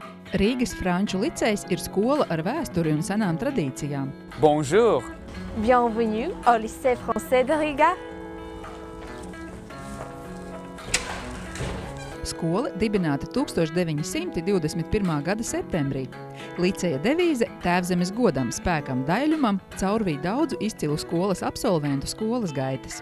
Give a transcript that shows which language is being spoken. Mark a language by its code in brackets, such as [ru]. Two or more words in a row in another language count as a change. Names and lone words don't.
[lv] Rīgas Franču licejs ir skola ar vēsturi un senām tradīcijām. [fr] Bonjour! Bienvenue au lycée français de Riga. [lv] Skola dibināta 1921. gada septembrī. Liceja devīze Tēvzemes godam, spēkam, daļumam caurvīja daudzu izcilu skolas absolventu skolas gaitas.